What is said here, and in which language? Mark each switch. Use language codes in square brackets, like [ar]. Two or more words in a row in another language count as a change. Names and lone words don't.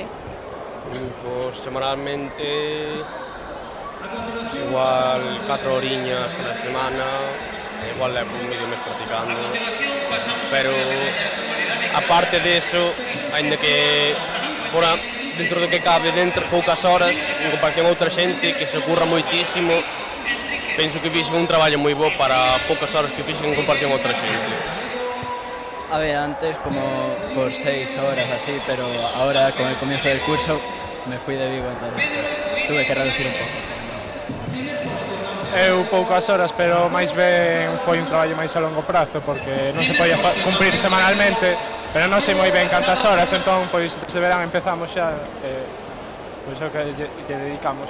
[gl] Pois semanalmente igual 4 horiñas cada semana, igual levo un medio mes practicando, pero aparte de eso, ainda que fora dentro do que cabe dentro poucas horas, en comparación a outra xente que se ocurra moitísimo, penso que fixen un traballo moi bo para poucas horas que fixen en comparación a outra xente. [es] A ver, antes como por 6 horas así, pero ahora con el comienzo del curso me fui de Vigo, entonces pues, tuve que reducir [gl] un pouco. Eu poucas horas, pero máis ben foi un traballo máis a longo prazo porque non se podía cumprir semanalmente, pero non sei moi ben cantas horas, entón pois desde verán empezamos xa pois o que lle dedicamos.